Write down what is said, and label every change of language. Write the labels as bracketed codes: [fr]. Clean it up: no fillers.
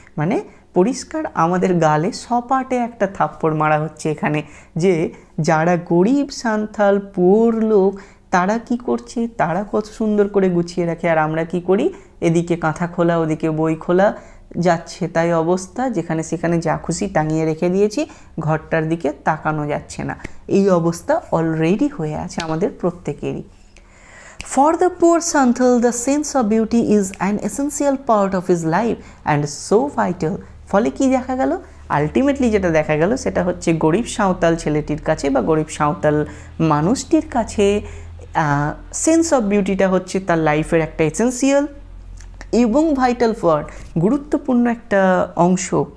[bn] মানে পরিষ্কার আমাদের গালে সপাটে একটা থাপ্পড় মারা হচ্ছে এখানে, যে যারা গরিব সান্থাল পুর লোক, তারা কি করছে, তারা কত সুন্দর করে গুছিয়ে রাখে, আর আমরা কি করি, এদিকে কাঁথা খোলা ওদিকে বই খোলা, যাচ্ছে তাই অবস্থা, যেখানে সেখানে যা খুশি টাঙিয়ে রেখে দিয়েছি, ঘরটার দিকে তাকানো যাচ্ছে না। এই অবস্থা অলরেডি হয়ে আছে আমাদের প্রত্যেকেরই। [en] For the poor Santhal, the sense of beauty is an essential part of his life and so vital. [bn] ফলে কি দেখা গেল, আলটিমেটলি যেটা দেখা গেল সেটা হচ্ছে গরিব সাঁওতাল ছেলেটির কাছে বা গরিব সাঁওতাল মানুষটির কাছে সেন্স অফ বিউটিটা হচ্ছে তার লাইফের একটা এসেন্সিয়াল এবং ভাইটাল পার্ট, গুরুত্বপূর্ণ একটা অংশ।